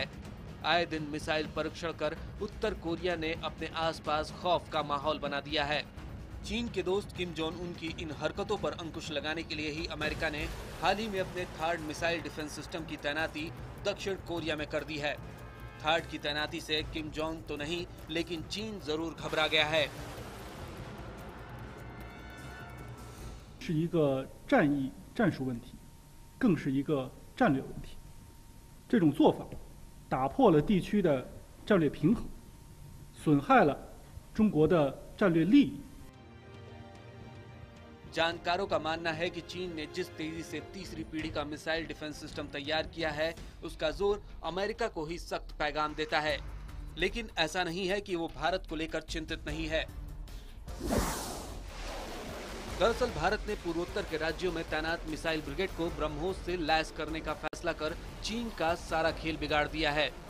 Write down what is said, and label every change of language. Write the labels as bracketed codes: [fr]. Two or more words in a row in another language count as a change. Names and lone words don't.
[hi] आए दिन मिसाइल परीक्षण कर उत्तर कोरिया ने अपने आसपास खौफ का माहौल बना दिया है। चीन के दोस्त किम जोंग उन की इन हरकतों पर अंकुश लगाने के लिए ही अमेरिका ने हाल ही में अपने थर्ड [en] missile defense system [hi] की तैनाती दक्षिण कोरिया में कर दी है। थर्ड की तैनाती से किम जोंग तो नहीं, लेकिन चीन जरूर घबरा गया है। [zh] 是一个战役战术问题，更是一个战略问题。这种做法打破了地区的战略平衡，损害了中国的战略利益。 [hi] जानकारों का मानना है कि चीन ने जिस तेजी से तीसरी पीढ़ी का [en] missile defense system [hi] तैयार किया है, उसका जोर अमेरिका को ही सख्त पैगाम देता है। लेकिन ऐसा नहीं है कि वो भारत को लेकर चिंतित नहीं है। दरअसल भारत ने पूर्वोत्तर के राज्यों में तैनात [en] missile brigade [hi] को ब्रह्मोस से लैस करने का फैसला कर चीन का सारा खेल बिगाड़ दिया है।